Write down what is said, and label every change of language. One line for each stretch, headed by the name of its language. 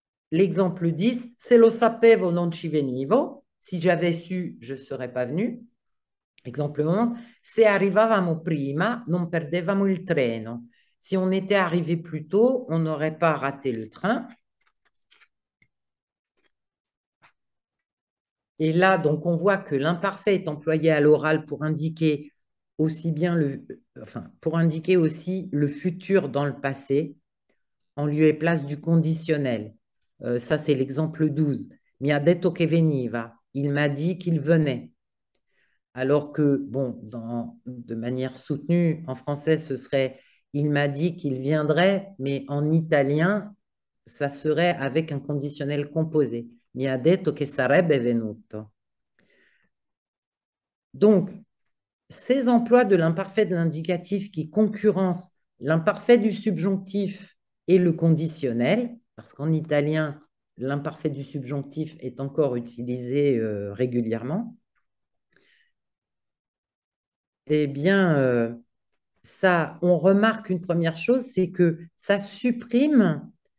French: L'exemple 10,
Italian: se lo sapevo non ci venivo.
French: Si j'avais su, je ne serais pas venu. Exemple 11,
Italian: se arrivavamo prima, non perdevamo il treno.
French: Si on était arrivé plus tôt, on n'aurait pas raté le train. Et là, donc, on voit que l'imparfait est employé à l'oral pour indiquer aussi bien pour indiquer aussi le futur dans le passé, en lieu et place du conditionnel. Ça, c'est l'exemple 12.
Italian: Mi ha detto che veniva.
French: Il m'a dit qu'il venait. Alors que, bon, de manière soutenue, en français, ce serait il m'a dit qu'il viendrait, mais en italien, ça serait avec un conditionnel composé.
Italian: Mi ha detto che sarebbe venuto.
French: Donc, ces emplois de l'imparfait de l'indicatif qui concurrencent l'imparfait du subjonctif et le conditionnel, parce qu'en italien, l'imparfait du subjonctif est encore utilisé régulièrement, eh bien, ça, on remarque une première chose, c'est que ça supprime